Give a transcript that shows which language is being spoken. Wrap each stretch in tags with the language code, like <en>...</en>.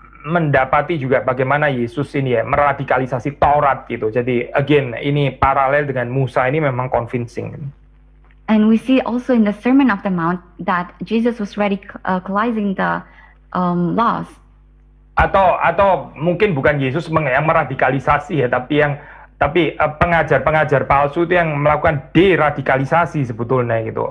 <id>mendapati juga bagaimana Yesus ini ya meradikalisasi Taurat gitu. Jadi again ini paralel dengan Musa ini memang convincing.</id> <en>And we see also in the Sermon of the Mount that Jesus was radicalizing the laws.</en> <id>Atau mungkin bukan Yesus yang meradikalisasi ya, tapi pengajar-pengajar palsu itu yang melakukan deradikalisasi sebetulnya gitu.</id>